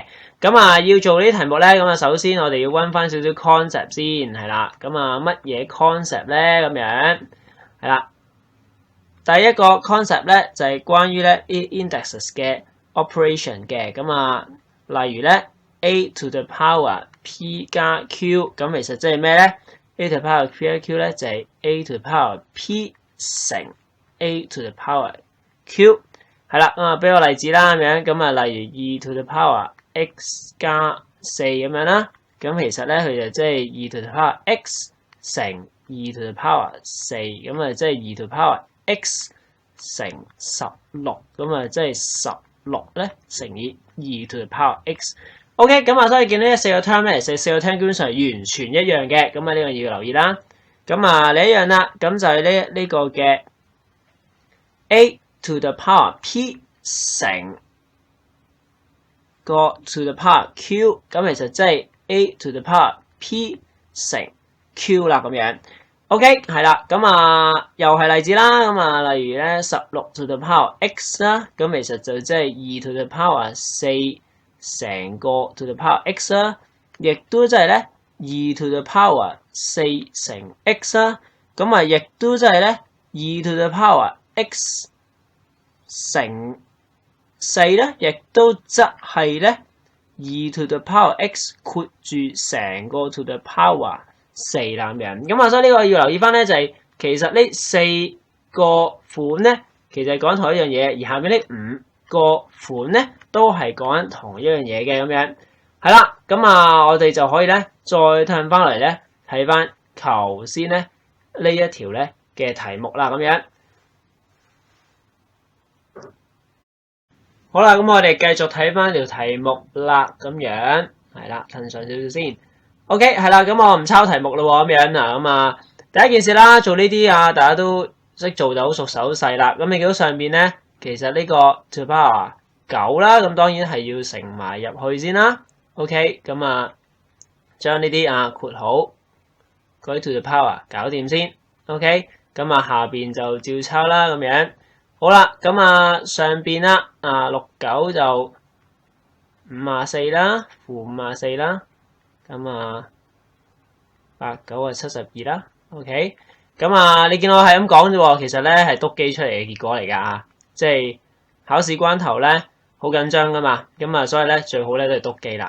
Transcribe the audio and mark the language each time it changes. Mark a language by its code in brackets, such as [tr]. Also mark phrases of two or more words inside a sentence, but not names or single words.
[yue] 咁啊，要做呢啲題目咧，咁啊，首先我哋要溫翻少少 concept 先，係啦。咁啊，乜嘢 concept 咧？咁樣係啦。第一個 concept 咧就係關於咧 indexes 嘅 operation 嘅，咁啊，例如咧 [en] a to the power p [yue] 加 q， 咁其實即係咩咧 ？ [en] a to the power p [yue] 加 q 咧就係 [en] a to the power p [yue] 乘 [en] a to the power q， [yue] 係啦，俾個例子啦咁樣，咁啊，例如 [en] 2 to the power x [yue] 加4咁樣啦，咁其實咧佢就即係 [en] 2 to the power x [yue] 乘 [en] 2 to the power 4， [yue] 咁啊即係 [en] 2 to the power x [yue] 乘16，咁啊即係16咧乘以 [en] 2 to the power x。 [yue] OK， 咁啊，所以見到呢4個 term 咧，其實4個 term 基本上完全一樣嘅，咁啊呢個要留意啦。咁啊另一樣啦，咁就係呢個嘅 [en] a to the power p [yue] 乘個 [en] to the power q， [yue] 咁其實即係 [en] a to the power p [yue] 乘 q 啦咁樣。OK， 係啦，咁啊又係例子啦，咁啊例如咧 [en] 16 to the power x [yue] 啦，咁其實就即係 [en] 2 to the power 4 [yue] 成個 [en] to the power x [yue] 啦，亦都即係咧 [en] 2 to the power [yue] 4 乘 x 啦，咁啊亦都即係咧 [en] 2 to the power x [yue] 乘4咧，亦都即係咧2 [en] to the power x [yue] 括住成個 [en] to the power 4 [yue] 啦咁樣，咁啊所以呢個要留意翻咧就係其實呢4個款咧其實係講同一樣嘢，而下面呢5個款咧都係講緊同一樣嘢嘅咁樣，係啦，咁啊我哋就可以咧再褪翻嚟咧睇翻頭先咧呢一條咧嘅題目啦咁樣。好啦，咁我哋繼續睇翻條題目啦，咁樣係啦，褪上少少先。OK， 係啦，咁我唔抄題目咯咁樣啊，咁啊第一件事啦，做呢啲啊，大家都識做就好熟手勢啦。咁你見到上面咧，其實呢個 [en] to the power 9 [yue] 啦，咁當然係要乘埋入去先啦。OK， 咁啊將呢啲啊括好，嗰啲 [en] to the power [yue] 搞掂先。OK， 咁啊下邊就照抄啦，咁樣。好啦，咁啊上邊啦，啊69就54啦，負54啦。咁啊89係72啦 ，OK， 咁啊你見我係咁講啫喎，其實咧係篤機出嚟嘅結果嚟㗎啊，即係考試關頭咧好緊張㗎嘛，咁啊所以咧最好咧都係篤機啦。